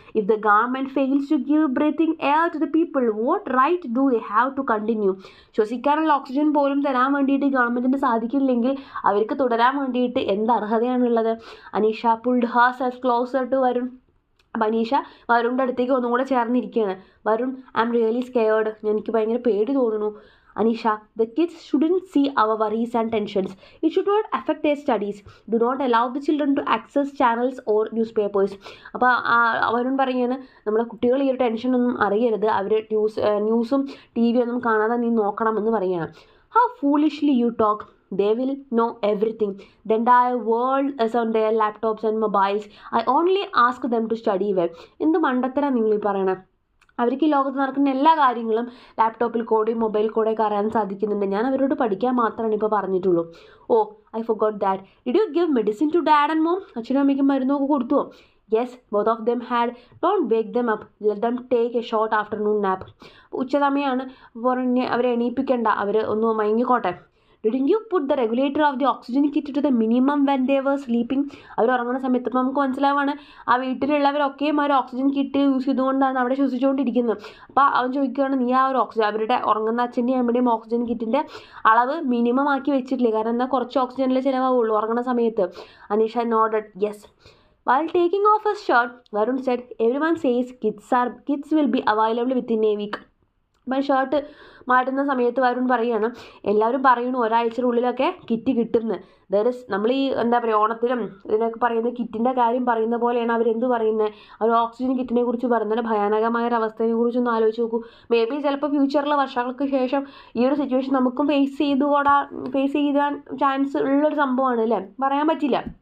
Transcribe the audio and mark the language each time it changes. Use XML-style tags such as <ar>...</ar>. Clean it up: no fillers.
<en>If the government fails to give breathing air to the people, what right do they have to continue?</en> <ml>ശ്വസിക്കാനുള്ള oxygen പോലും തരാൻ വേണ്ടിയിട്ട് ഗവൺമെൻറ്റിന് സാധിക്കില്ലെങ്കിൽ അവർക്ക് തുടരാൻ വേണ്ടിയിട്ട് എന്ത് അർഹതയാണുള്ളത്?</ml> <en>Aneesha pulled herself closer to Varun.</en> <ml>അപ്പം അനീഷ വരുണിൻ്റെ അടുത്തേക്ക് ഒന്നും കൂടെ ചേർന്നിരിക്കുകയാണ്.</ml> <en>Varun, I am really scared.</en> <ml>എനിക്ക് ഭയങ്കര പേടി തോന്നുന്നു.</ml> <en>Aneesha, the kids shouldn't see our worries and tensions. It should not affect their studies. Do not allow the children to access channels or newspapers.</en> <ml>അപ്പോൾ അവരും പറയുകയാണ്, നമ്മുടെ കുട്ടികൾ ഈ ഒരു ടെൻഷനൊന്നും അറിയരുത്, അവർ ന്യൂസും TV ഒന്നും കാണാതെ നീ നോക്കണമെന്ന് പറയുകയാണ്.</ml> <en>How foolishly you talk. They will know everything. The entire world is on their laptops and mobiles. I only ask them to study well.</en> <ml>എന്ത് മണ്ടത്തരാണ് നിങ്ങൾ ഈ പറയണത്? അവർക്ക് ഈ ലോകത്ത് നടക്കുന്ന എല്ലാ കാര്യങ്ങളും ലാപ്ടോപ്പിൽ കൂടെയും മൊബൈൽ കൂടെയൊക്കെ അറിയാൻ സാധിക്കുന്നുണ്ട്. ഞാൻ അവരോട് പഠിക്കാൻ മാത്രമാണ് ഇപ്പോൾ പറഞ്ഞിട്ടുള്ളൂ.</ml> <en>Oh, I forgot that. Did you give medicine to dad and mom?</en> <ml>അച്ഛനും അമ്മയ്ക്കും മരുന്നൊക്കെ കൊടുത്തുവോ?</ml> <en>Yes, both of them had. Don't wake them up, let them take a short afternoon nap.</en> <ml>ഉച്ചസമയമാണ്, പറഞ്ഞ് അവരെ എണീപ്പിക്കേണ്ട, അവർ ഒന്ന് മയങ്ങിക്കോട്ടെ.</ml> <en>Didn't you put the regulator of the oxygen kit to the minimum when they were sleeping?</en> <ml>അവർ ഉറങ്ങുന്ന സമയത്ത് ഇപ്പോൾ നമുക്ക് മനസ്സിലാവാണ് ആ വീട്ടിലുള്ളവരൊക്കെയും ഒരു oxygen kit use ചെയ്തുകൊണ്ടാണ് അവിടെ ശ്വസിച്ചുകൊണ്ടിരിക്കുന്നത്. അപ്പോൾ അവൻ ചോദിക്കുകയാണ്, നീ ആ ഒരു അവരുടെ ഉറങ്ങുന്ന അച്ഛൻ്റെയും അമ്മയുടെയും ഓക്സിജൻ കിറ്റിൻ്റെ അളവ് മിനിമം ആക്കി വെച്ചിട്ടില്ലേ? കാരണം എന്നാൽ കുറച്ച് ഓക്സിജനിലേ ചിലവാകുള്ളൂ ഉറങ്ങുന്ന സമയത്ത്.</ml> <en>Anisha nodded yes. While taking off his shirt, Varun said, everyone says kits will be available within a week.</en> <ml>അപ്പം ഷർട്ട് മാറ്റുന്ന സമയത്ത് വരുൺ പറയുകയാണ്, എല്ലാവരും പറയുന്നു ഒരാഴ്ചയുടെ കിറ്റ് കിട്ടുന്നു. നമ്മൾ ഈ എന്താ പറയുക ഓണത്തിനും ഇതിനൊക്കെ പറയുന്നത് കിറ്റിൻ്റെ കാര്യം പറയുന്ന പോലെയാണ് അവരെന്ത് പറയുന്നത്, അവർ ഓക്സിജൻ കിറ്റിനെ കുറിച്ച് പറയുന്നത്. ഭയാനകമായ ഒരു അവസ്ഥയെ കുറിച്ചൊന്ന് ആലോചിച്ച് നോക്കൂ. മേ ബി ചിലപ്പോൾ ഫ്യൂച്ചറിൽ വർഷങ്ങൾക്ക് ശേഷം ഈ ഒരു സിറ്റുവേഷൻ നമുക്കും ഫേസ് ചെയ്യാൻ ചാൻസ് ഉള്ളൊരു സംഭവമാണ് അല്ലേ, പറയാൻ പറ്റില്ല.</ml>